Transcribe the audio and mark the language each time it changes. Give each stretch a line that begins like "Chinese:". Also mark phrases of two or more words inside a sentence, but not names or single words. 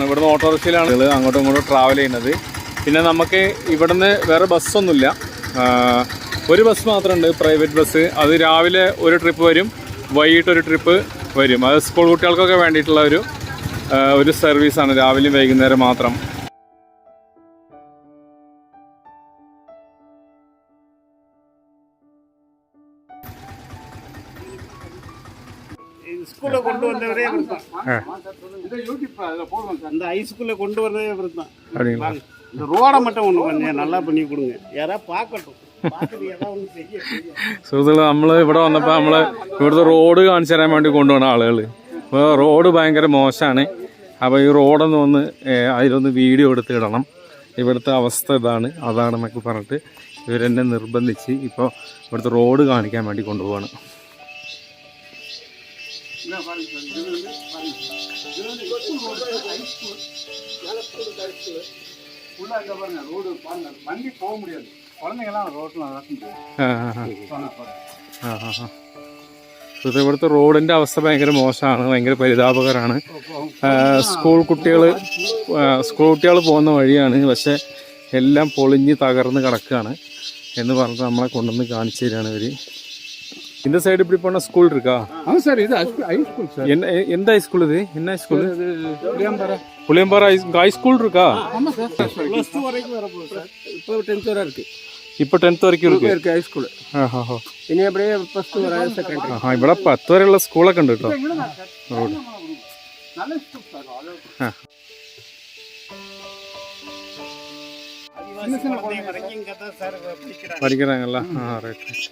Malayalam: ഇവിടുന്ന് ഓട്ടോറിക്ഷയിലാണ് അങ്ങോട്ടും ഇങ്ങോട്ടും ട്രാവൽ ചെയ്യുന്നത്. പിന്നെ നമുക്ക് ഇവിടുന്ന് വേറെ ബസ്സൊന്നുമില്ല, ഒരു ബസ് മാത്രമുണ്ട്, പ്രൈവറ്റ് ബസ്. അത് രാവിലെ ഒരു ട്രിപ്പ് വരും, വൈകിട്ടൊരു ട്രിപ്പ് വരും. അത് സ്കൂൾ കുട്ടികൾക്കൊക്കെ വേണ്ടിയിട്ടുള്ള ഒരു സർവീസാണ്, രാവിലെയും വൈകുന്നേരം മാത്രം.
Tamil: ஸ்கூல்ல கொண்டு வந்தவரே அந்த ஹைஸ்கூல்ல கொண்டு வந்ததே இவர்தான். இந்த ரோடை மட்டும் ஒன்று கொஞ்சம் நல்லா பண்ணி கொடுங்க, யாராவது பார்க்கட்டும்.
Malayalam: സുഹൃത്തുക്കളെ, നമ്മൾ ഇവിടെ വന്നപ്പോൾ ഇവിടുത്തെ റോഡ് കാണിച്ചു തരാൻ വേണ്ടി കൊണ്ടുപോകുന്ന ആളുകൾ. അപ്പോൾ റോഡ് ഭയങ്കര മോശമാണ്. അപ്പോൾ ഈ റോഡൊന്ന് അതിലൊന്ന് വീഡിയോ എടുത്ത് ഇടണം, ഇവിടുത്തെ അവസ്ഥ അതാണെന്നൊക്കെ പറഞ്ഞിട്ട് ഇവരെന്നെ നിർബന്ധിച്ച് ഇപ്പോൾ ഇവിടുത്തെ റോഡ് കാണിക്കാൻ വേണ്ടി കൊണ്ടുപോവാണ്.
Tamil: வண்டி போக முடியாது, குழந்தைங்கலாம் ரோட்டில்
Malayalam: ഇവിടുത്തെ റോഡിൻ്റെ അവസ്ഥ ഭയങ്കര മോശമാണ്, ഭയങ്കര പരിതാപകരമാണ്. സ്കൂൾ കുട്ടികൾ പോകുന്ന വഴിയാണ്, പക്ഷെ എല്ലാം പൊളിഞ്ഞ് തകർന്ന് കിടക്കുകയാണ് എന്ന് പറഞ്ഞിട്ട് നമ്മളെ കൊണ്ടുവന്ന് കാണിച്ചു തരികയാണ് ഇവർ.
Tamil: இந்த சைடு இப்படி போனால் ஸ்கூல் இருக்கா? ஆமாம் சார், இது ஹை ஸ்கூல் சார். எந்த ஹை ஸ்கூல் இது? என்ன ஹை ஸ்கூல்? புளியம்பாறை ஹை ஸ்கூல் இருக்கா? ஆமாம் சார், +2 வரைக்கும் வரப்போகுது சார். இப்போ 10th வரை இருக்கு. இப்போ 10th വரைക്കും
Malayalam: ഇருக்கு ഹൈ സ്കൂൾ. ഇനി എവിടെ +2 വരെ സെക്കൻഡറി. ഇവിടെ 10 വരെയുള്ള സ്കൂളൊക്കെ ഉണ്ട് കേട്ടോ. പഠിക്കറാങ്ങല്ല. റൈറ്റ്.